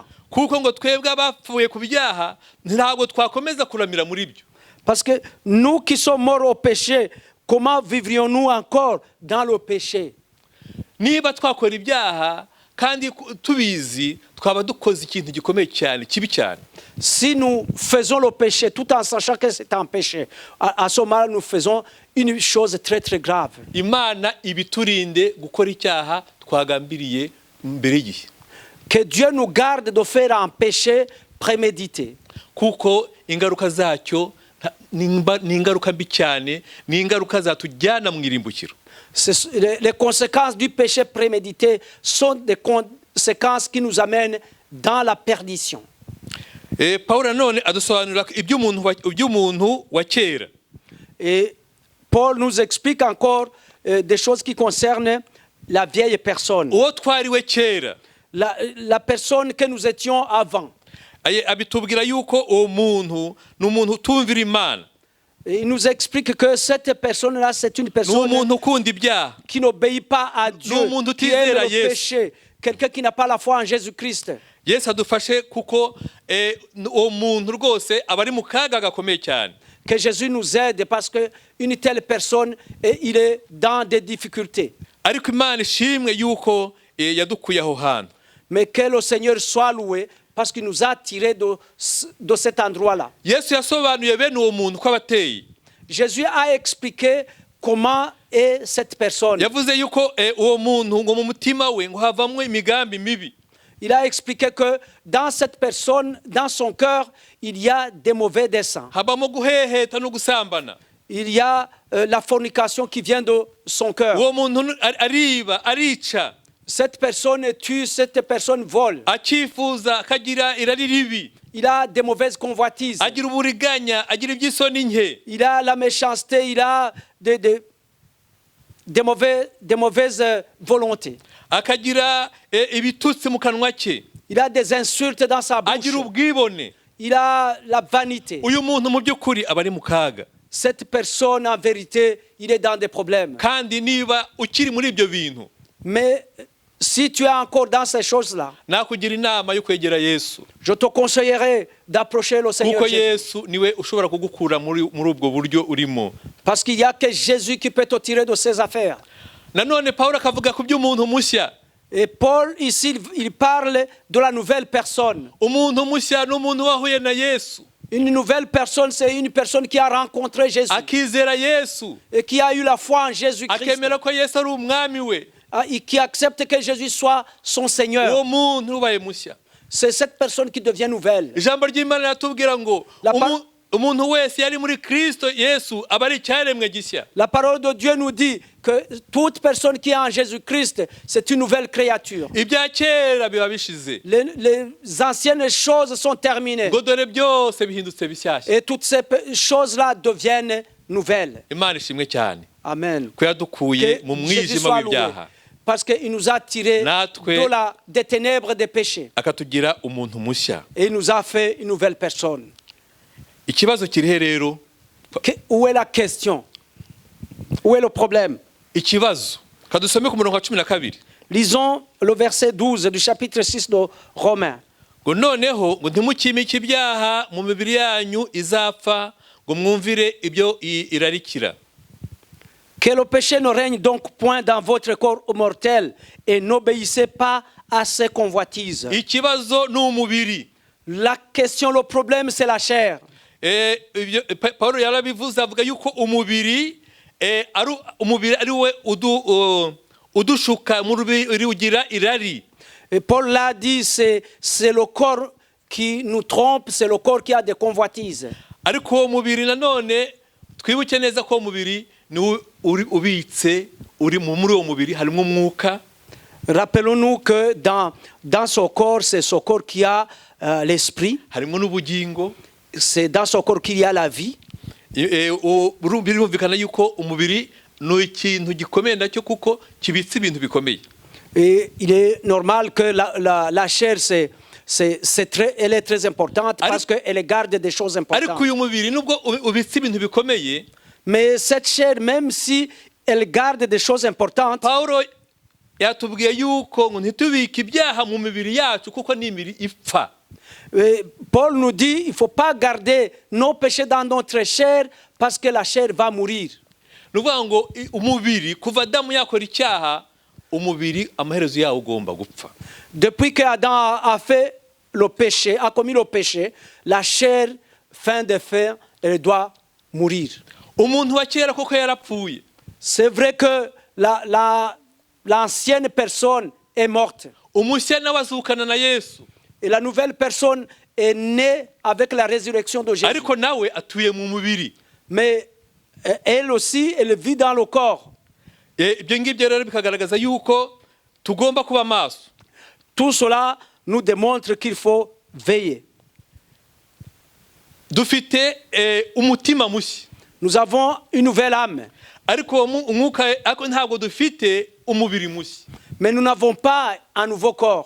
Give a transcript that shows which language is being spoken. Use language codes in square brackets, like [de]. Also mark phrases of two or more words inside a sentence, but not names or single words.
[rw] Kuko ngo twebwe abapfuye ku byaha ntabwo twakomeza kuramira muri byo. [fr] Parce que nous qui sommes morts au péché, comment vivrions-nous encore dans le péché? [rw] Niba twakora ibyaha kandi tubizi, twaba dukoze ikintu gikomeye cyane, kibi cyane. [fr] Si nous faisons le péché tout en sachant que c'est un péché, à ce moment-là, nous faisons une chose très très grave. [rw] Imana ibiturinde gukora icyaha twagambiriye mbere y'igihe. [fr] Que Dieu nous garde de faire un péché prémédité. [rw] Kuko ingaruka zacyo ni ingaruka mbi cyane, ni ingaruka zatujyana mu irimbukiro. [fr] Les conséquences du péché prémédité sont des conséquences qui nous amènent dans la perdition. [rw] Pawulo none adusobanurira iby'umuntu wa kera. [fr] Et Paul nous explique encore des choses qui concernent la vieille personne. [rw] Uwo twariwe kera. [fr] La personne que nous étions avant. [rw] Abitubwira yuko uwo muntu ni umuntu utumvira Imana. [fr] Il nous explique que cette personne-là, c'est une personne qui n'obéit pas à Dieu, qui aime le péché, quelqu'un qui n'a pas la foi en Jésus-Christ. [rw] Yesu adufashe kuko uwo muntu rwose aba ari mu kaga gakomeye cyane. [fr] Que Jésus nous aide parce que une telle personne, il est dans des difficultés. [rw] Ariko Imana ishimwe yuko yadukuye aho hantu. [fr] Mais que le Seigneur soit loué parce qu'il nous a tirés de cet endroit-là. [rw] Yesu yasobanuye bene uwo muntu ko abateye. [fr] Jésus a expliqué comment est cette personne. [rw] Yavuze yuko uwo muntu ngo mu mutima we ngo havamwe imigambi mibi. [fr] Il a expliqué que dans cette personne, dans son cœur, il y a des mauvais desseins. [rw] Habamo guheheta no gusambana. [fr] Il y a la fornication qui vient de son cœur. [rw] Uwo muntu ariba, arica. [fr] Cette personne tue, cette personne vole. [rw] Akifuza akagira irari ribi. [fr] Il a des mauvaises convoitises. [rw] Agira uburiganya, agira iby'isoni nke. [fr] Il a la méchanceté, il a des mauvaises volontés. [rw] Akagira ibitutsi mu kanwa ke. [fr] Il a des insultes dans sa bouche. [rw] Agira ubwibone. [fr] Il a la vanité. [rw] Uyu muntu mu by'ukuri aba ari mu kaga. [fr] Cette personne en vérité, il est dans des problèmes. [rw] Kandi niba ukiri muri ibyo bintu. [fr] Mais si tu es encore dans ces choses-là, [rw] nakugira inama yo kwegera Yesu. [fr] Je te conseillerais d'approcher le Seigneur [rw] Kuko [fr] Jésus. [rw] Yesu niwe ushobora kugukura muri ubwo buryo urimo. [fr] Parce qu'il y a que Jésus qui peut te tirer de ces affaires. [rw] Nanone Pawulo akavuga ku by'umuntu mushya. [fr] Et Paul ici il parle de la nouvelle personne. [rw] Umuntu mushya n'umuntu wahuye na Yesu. [fr] Une nouvelle personne, c'est une personne qui a rencontré Jésus. [rw] Akizera Yesu. [fr] Et qui a eu la foi en Jésus-Christ. [rw] Akemera ko Yesu ari umwami we. [fr] Et qui accepte que Jésus soit son Seigneur. [rw] Uwo muntu ubaye mushya. [fr] C'est cette personne qui devient nouvelle. [rw] Ijambo ry'Imana ratubwira ngo umuntu wese yari muri Kristo Yesu aba ari icyaremwe gishya. [fr] La parole de Dieu nous dit que toute personne qui est en Jésus-Christ, c'est une nouvelle créature. [rw] Ibya kera biba bishize. [fr] Les anciennes choses sont terminées. [rw] Ngo dore byose bihindutse bishyashya. [fr] Et toutes ces choses-là deviennent nouvelles. [rw] Imana ishimwe cyane. [fr] Amen. [rw] Ko yadukuye mu mwijima w'ibyaha. [fr] Parce qu'il nous a tirés des ténèbres des péchés. [rw] Akatugira umuntu mushya. [fr] Et il nous a fait une nouvelle personne. [rw] Ikibazo kirihe rero? [fr] Où est la question? Où est le problème? [rw] Ikibazo kadusome ku murongo wa 12. [fr] Lisons le verset 12 du chapitre 6 de Romains. [rw] ngo noneho ngo ntimukimike ibyaha mu mibiri yanyu izapfa ngo mwumvire ibyo irarikira. [fr] Que le péché ne règne donc point dans votre corps mortel et n'obéissez pas à ses convoitises. [rw] Ikibazo ni umubiri. [fr] La question, le problème, c'est la chair. [rw] Paulo yarabivuze avuga yuko umubiri ari we udushuka mu rubiri ugira irari. [fr] Et Paul l'a dit, c'est le corps qui nous trompe, c'est le corps qui a des convoitises. [rw] Ariko uwo mubiri nanone twibuke neza ko umubiri ni ubitse uri muri uwo mubiri harimo umwuka. [fr] Rappelons-nous que dans ce corps, c'est ce corps qui a l'esprit. [rw] Harimo n'ubugingo. [fr] C'est dans ce corps qu'il y a la vie. [rw] Birumvikana yuko umubiri ni ikintu gikomeye nacyo kuko kibitse ibintu bikomeye. [fr] Et il est normal que la chair, elle est très importante parce qu'elle garde des choses importantes. [rw] Ariko uyu mubiri nubwo ubitse ibintu bikomeye, [fr] mais cette chair, même si elle garde des choses importantes, [rw] Paulo yatubwiye yuko ngo ntitubike ibyaha mu mibiri yacu kuko ni imibiri ipfa. [fr] Paul nous dit il ne faut pas garder nos péchés dans notre chair parce que la chair va mourir. [rw] Nuvuga ngo umubiri kuva Adamu yakora icyaha umubiri amaherezo yawo ugomba gupfa. [fr] Depuis que Adam a fait le péché, a commis le péché, la chair, fin de fin, elle doit mourir. [rw] Umuntu wa kera koko yarapfuye. [fr] C'est vrai que l'ancienne personne est morte. [rw] Umushya nawe azukana na Yesu. [fr] Et la nouvelle personne est née avec la résurrection de Jésus. [rw] Ariko nawe atuye mu mubiri. [fr] Mais elle aussi, elle vit dans le corps. [rw] Ibyo ngibyo rero bikagaragaza yuko tugomba kuba maso. [fr] Tout cela nous démontre qu'il faut veiller. [rw] Dufite umutima mushya. [fr] Nous avons une nouvelle âme. [rw] Ariko umwuka ntabwo dufite umubiri mushya. [fr] Mais nous n'avons pas un nouveau corps.